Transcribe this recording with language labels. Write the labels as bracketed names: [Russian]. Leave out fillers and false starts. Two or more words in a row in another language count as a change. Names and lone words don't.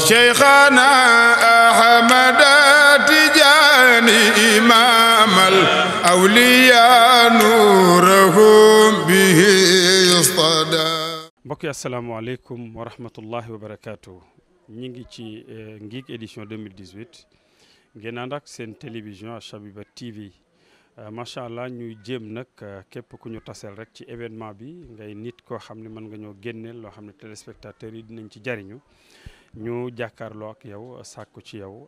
[Arabic] شيخنا أحمد تجاني إمام الأولياء نورهم به يصطدى. [Wolof] mbokk yi [Arabic] السلام عليكم ورحمة الله وبركاته. [Wolof] ñi ngi ci Ngig édition 2018 ngeen ànd ak seen télévision Chabiba TV [Arabic] ما شاء الله [Wolof] ñuy jéem nag képp ku ñu taseel rek ci événement bi ngay nit koo xam ne mën nga ñoo génneel loo xam ne téléspectateurs yi dinañ ci jariñu ñu jàkkaarloo ak yow sàkku ci yow